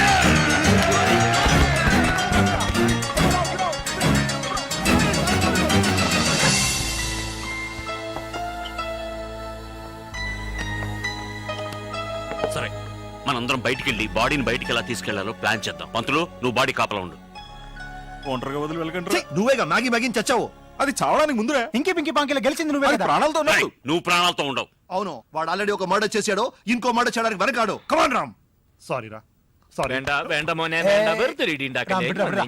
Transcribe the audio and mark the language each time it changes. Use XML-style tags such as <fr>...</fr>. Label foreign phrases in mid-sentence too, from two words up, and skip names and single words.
<te>సరే, మనందరం బయటికి వెళ్ళి బాడీని బయటికి ఎలా తీసుకెళ్లాలో ప్లాన్ చేద్దాం. పంతులు, నువ్వు బాడీ కాపలా ఉండు. ఒంటరిగా వదిలి ఛీ, వెళ్ళకండి. నువ్వేగా మ్యాగీ మ్యాగీని చచ్చావు. అది చావడానికి ముందురే. ఇంకి పింకి పాంకిలో గెలిచింది నువ్వే అది కదా. ప్రాణాలతో రేయ్, ఉన్నాడు. నువ్వు ప్రాణాలతో ఉండవు. అవును, వాడు ఆల్రెడీ ఒక మర్డర్ చేశాడు, ఇంకో మర్డర్ చేయడానికి వెనకాడు. కమాన్ రామ్. సారీ రా, సారీ.</te> <ml>വേണ്ട വേണ്ട മോനെ വേണ്ട വെറുതെ ഇടി ഉണ്ടാക്കല്ലേ. വിടാ, വിടാ,</ml>